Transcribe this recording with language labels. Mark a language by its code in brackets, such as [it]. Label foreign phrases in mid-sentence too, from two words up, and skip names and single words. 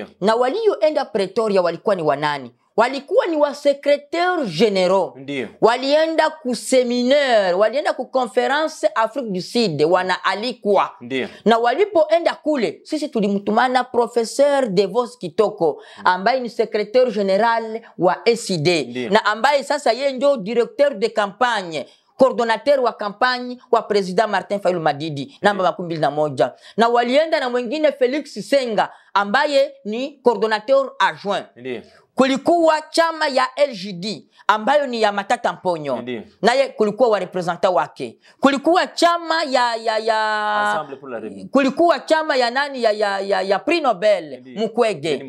[sw] Na walioenda Pretoria walikuwa ni wanani? Walikuwa ni wa [fr] secrétaire généraux. [sw] Ndiyo. Walienda ku séminaire, walienda ku conference Afrique du Sud, wanaalikwa. Ndiyo. Na walipoenda kule, sisi tulimtumana Professeur Devos Kitoko, ambaye ni [fr] secrétaire général [sw] wa SID. Ndiyo. Na ambaye sasa yeye ndio [fr] directeur de campagne, coordonnateur [sw] wa campagne wa President Martin Fayulu Madidi, namba 21. Na walienda na mwingine Felix Senga, ambaye ni [fr] coordonnateur adjoint. [sw] Ndiyo. Kulikuwa chama ya LGD ambayo ni ya Matata Mponyo. Naye kulikuwa wa representant wake. Kulikuwa chama ya kulikuwa chama ya nani ya Prix Nobel Mukwege.